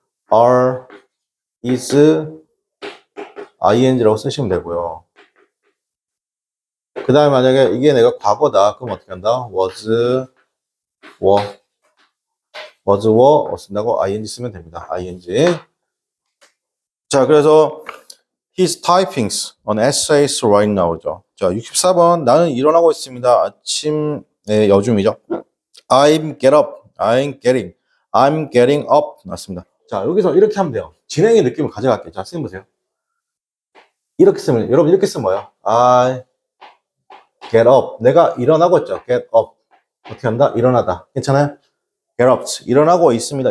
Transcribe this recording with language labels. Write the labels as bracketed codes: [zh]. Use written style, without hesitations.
[ko] MR, is, ing라고 쓰시면 되고요. 그 다음에 만약에 이게 내가 과거다. 그럼 어떻게 한다? was, were, 쓴다고 ing 쓰면 됩니다. ing. 자, 그래서 [en] He's typing an essays right now죠. 자, 64번. 나는 일어나고 있습니다. [ko] 아침의 여중이죠. [en] I'm get up. I'm getting up. [ko] 맞습니다. 자, 여기서 이렇게 하면 돼요. 진행의 느낌을 가져갈게요. 자, 선생님 보세요. 이렇게 쓰면, 여러분 이렇게 쓰면 뭐예요? [en] I get up. [ko] 내가 일어나고 있죠. get up. 어떻게 한다? 일어나다. 괜찮아요? get up. 일어나고 있습니다.